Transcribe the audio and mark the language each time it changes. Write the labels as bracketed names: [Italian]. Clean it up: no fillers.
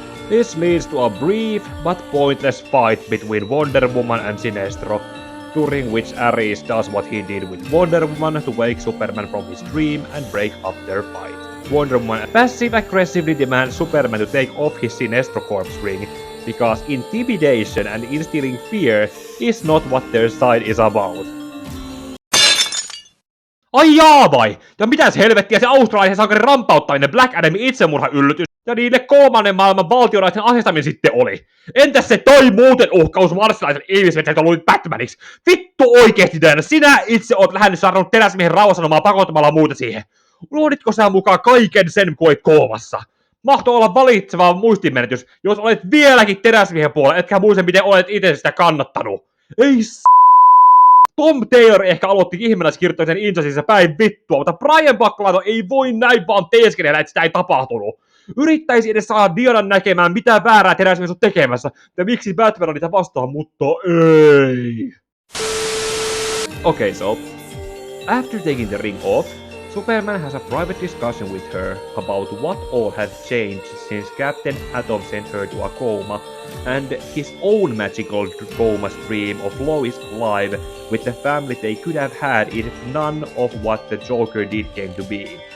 [English] This leads to a brief but pointless fight between Wonder Woman and Sinestro, during which Ares does what he did with Wonder Woman to wake Superman from his dream and break up their fight. Wonder Woman passive-aggressively demands Superman to take off his Sinestro Corpse ring, because intimidation and instilling fear is not what their side is about. [Finnish] Ai jaa vai? Ja mitäs helvettiä se australaisen sankarin rampauttaminen Black Adamin itsemurhayllytys ja niille kolmannen maailman valtionraiden asestaminen sitten oli? Entäs se toi muuten uhkaus marssilaisen ihmismetsästä, joka luulit Batmaniksi? Vittu oikeesti Diana, sinä itse oot lähdennyt saanut teräsmiehen rauhasanomaa pakottamalla muuta siihen. Unohditko sä mukaan kaiken sen, kun olit koomassa? Mahtoi olla valitseva muistinmenetys, jos olet vieläkin teräsmiehen puolella, etkä muista miten olet itse sitä kannattanut. Ei Tom Taylor ehkä aloitti ihmeläiskirjoittamisen Injusticeissa päin vittua, mutta Brian Boccolado ei voi näin vaan teeskennellä, että sitä ei tapahtunut. Yrittäisi edes saada Dianan näkemään, mitä väärää teräsmies on tekemässä, ja miksi Batman on niitä vastaan, mutta ei. [English] Okay, so after taking the ring off, Superman has a private discussion with her about what all has changed since Captain Atom sent her to a coma, and his own magical coma dream of Lois alive with the family they could have had if none of what the Joker did came to be.